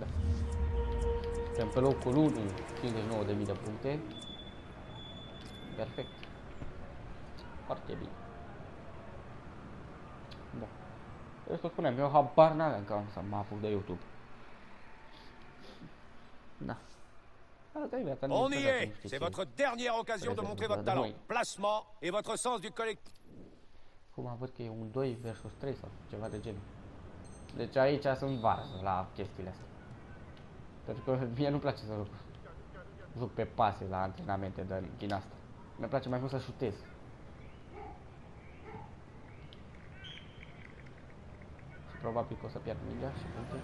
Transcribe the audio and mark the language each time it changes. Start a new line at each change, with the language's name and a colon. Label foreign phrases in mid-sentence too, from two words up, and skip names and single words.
Romanian: Suntem pe locul 1, 59.000 de puncte. Perfect. Foarte bine. Da. Eu să spunem, eu habar n-aveam că am să mă apuc de YouTube. Da.
French: On y est. C'est votre dernière occasion de montrer votre talent, placement et votre sens du collectif.
Romanian: Acum văd că e un 2 versus 3 sau ceva de genul. Deci aici sunt varză la chestiile astea. Pentru că mie nu-mi place să joc pe pase la antrenamente din asta. Mi-e place mai mult să șutez. Și probabil că o să pierd mingea și puncte.